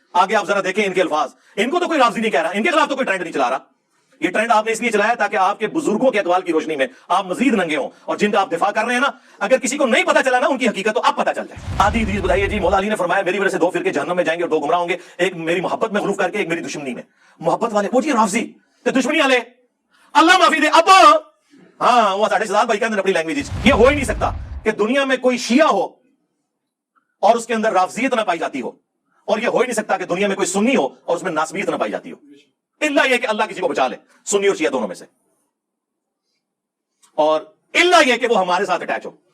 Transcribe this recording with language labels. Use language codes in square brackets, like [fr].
[ur] آگے آپ ذرا دیکھیں ان کے الفاظ، ان کو تو کوئی رافضی نہیں کہہ رہا، ان کے خلاف تو کوئی ٹرینڈ نہیں چلا رہا. یہ ٹرینڈ آپ نے اس لیے چلایا تاکہ آپ کے بزرگوں کے اقوال کی روشنی میں آپ مزید ننگے ہوں، اور جن کا آپ دفاع کر رہے ہیں نا، اگر کسی کو نہیں پتا چلا نا ان کی حقیقت تو اب پتا چل جائے. آدھی حدیث بتائیے جی مولا علی نے فرمایا میری وجہ سے 2 فرقے جہنم میں جائیں گے اور 2 گمراہ ہوں گے، ایک میری محبت میں غلوف کر کے، ایک میری دشمنی میں. [pa] محبت والے وہ جی رافضی تے دشمنی والے اللہ معافی دے ابا. ہاں وہ ساڑھے سال بھائی کہندے اپنی لینگویج. [ur] یہ ہو ہی نہیں سکتا کہ دنیا میں کوئی شیعہ ہو اور اس کے اندر رافضیت نہ پائی جاتی ہو، اور یہ ہو ہی نہیں سکتا کہ دنیا میں کوئی سنی ہو اور اس میں ناسبیت نہ پائی جاتی ہو. اللہ یہ کہ اللہ کسی کو بچا لے سنی اور شیعہ دونوں میں سے، اور اللہ یہ کہ وہ ہمارے ساتھ اٹیچ ہو.